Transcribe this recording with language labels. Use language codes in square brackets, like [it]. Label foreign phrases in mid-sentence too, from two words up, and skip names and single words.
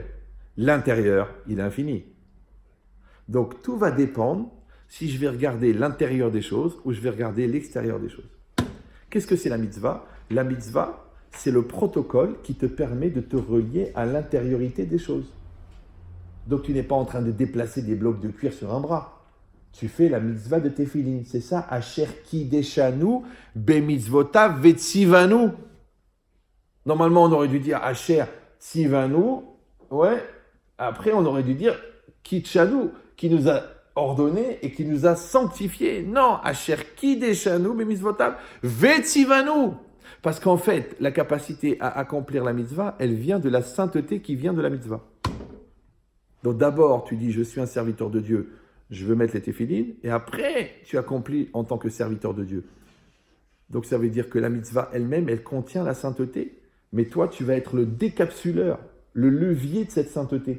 [fr] L'intérieur, il est infini. Donc tout va dépendre si je vais regarder l'intérieur des choses ou je vais regarder l'extérieur des choses. Qu'est-ce que c'est la mitzvah? La mitzvah, c'est le protocole qui te permet de te relier à l'intériorité des choses. Donc tu n'es pas en train de déplacer des blocs de cuir sur un bras. Tu fais la mitzvah de tefillin. C'est ça, [he] אשר קדשנו במצוותיו וציונו. [fr] Normalement, on aurait dû dire [he] אשר ציונו. [fr] Ouais. Après, on aurait dû dire kitshanu, qui nous a ordonné et qui nous a sanctifié. Non, [he] אשר קדשנו במצוותיו וציונו. [fr] Parce qu'en fait, la capacité à accomplir la mitzvah, elle vient de la sainteté qui vient de la mitzvah. Donc d'abord, tu dis, je suis un serviteur de Dieu, je veux mettre les téphilines, et après, tu accomplis en tant que serviteur de Dieu. Donc ça veut dire que la mitzvah elle-même, elle contient la sainteté. Mais toi, tu vas être le décapsuleur, le levier de cette sainteté.